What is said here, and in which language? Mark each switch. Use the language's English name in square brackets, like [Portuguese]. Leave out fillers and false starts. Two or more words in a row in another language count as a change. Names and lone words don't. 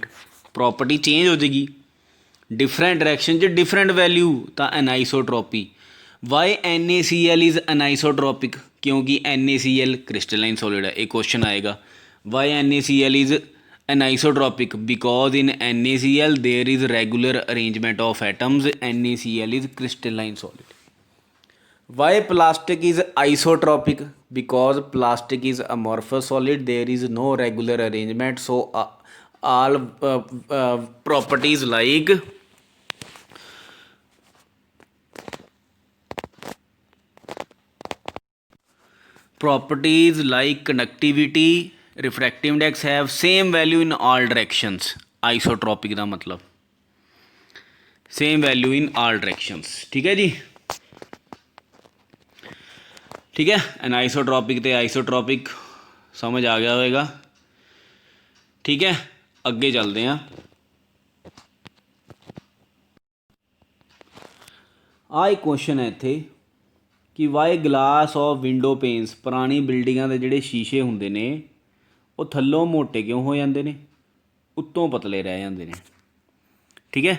[English] property change [Punjabi] ਹੋ ਜਾਏਗੀ, [English] different direction [Punjabi] 'ਚ [English] different value [Punjabi] ਤਾਂ ਐਨਾਈਸੋਟ੍ਰੋਪੀ। [English] Why NaCl is anisotropic, ਕਿਉਂਕਿ NaCl crystalline solid ਹੈ। [Punjabi] ਇਹ ਕੁਐਸਚਨ ਆਏਗਾ, [English] Why NaCl is anisotropic, because in NaCl there is regular arrangement of atoms, NaCl is crystalline solid. Why plastic is isotropic, because plastic is amorphous solid, there is no regular arrangement, so all properties like conductivity, refractive index have same value in all directions। isotropic [Punjabi] ਦਾ ਮਤਲਬ [English] same value in all directions, [Punjabi] ਠੀਕ ਹੈ ਜੀ, ਠੀਕ ਹੈ। ਐਨਾਈਸੋਟ੍ਰੋਪਿਕ ਤੇ ਆਈਸੋਟ੍ਰੋਪਿਕ ਸਮਝ ਆ ਗਿਆ ਹੋਵੇਗਾ, ਠੀਕ ਹੈ। ਅੱਗੇ ਚੱਲਦੇ ਹਾਂ। ਆਹ ਇੱਕ ਕੁਐਸਚਨ ਹੈ ਇੱਥੇ ਕਿ [English] Why glass of window panes, [Punjabi] ਪੁਰਾਣੀ ਬਿਲਡਿੰਗਾਂ ਦੇ ਜਿਹੜੇ ਸ਼ੀਸ਼ੇ ਹੁੰਦੇ ਨੇ ਉਹ ਥੱਲੋਂ ਮੋਟੇ ਕਿਉਂ ਹੋ ਜਾਂਦੇ ਨੇ, ਉੱਤੋਂ ਪਤਲੇ ਰਹਿ ਜਾਂਦੇ ਨੇ, ਠੀਕ ਹੈ।